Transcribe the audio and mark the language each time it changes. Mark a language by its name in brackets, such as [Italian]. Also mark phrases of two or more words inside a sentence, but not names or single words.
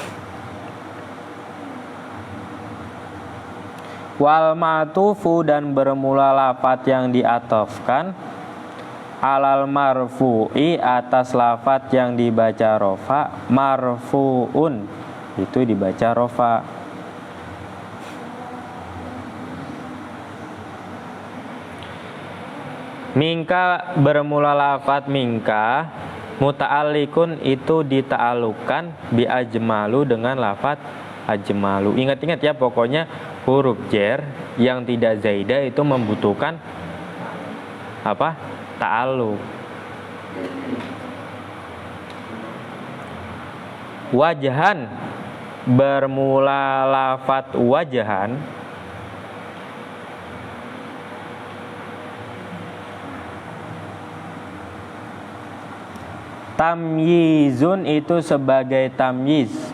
[Arabic] والمعطوف, [Indonesian] dan bermula lafat yang diatofkan, [Arabic] على المرفوع, [Indonesian] atas lafat yang dibaca rofa, marfu'un, itu dibaca rofa. Mingka, bermula lafat mingka, muta'alliqun, itu dita'alukan, [Arabic] بأجمل, [Indonesian] dengan lafat ajmalu. Ingat-ingat ya, pokoknya huruf jer yang tidak zaidah itu membutuhkan apa? Ta'alluq. Wajhan, bermula lafat wajhan, tamyizun, itu sebagai tamyiz.